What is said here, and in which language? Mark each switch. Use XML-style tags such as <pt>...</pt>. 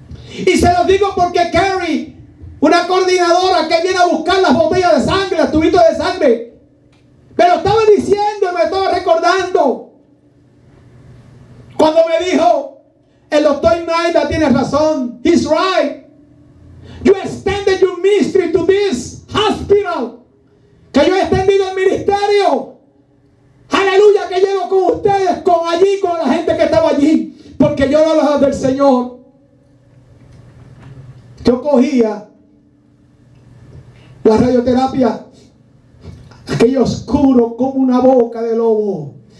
<es>Y se los digo porque Carrie, una coordinadora que viene a buscar las botellas de sangre, los tubitos de sangre, me lo estaba diciendo y me estaba recordando. Cuando me dijo, el doctor Naida tiene razón.</es> <en>He's right. You extended your ministry to this hospital.</en> <es>Que yo he extendido el ministerio. Aleluya, que llego con ustedes, con la gente que estaba allí. Porque yo no hablaba del Señor. Yo cogía la radioterapia, aquello oscuro como una boca de lobo.</es>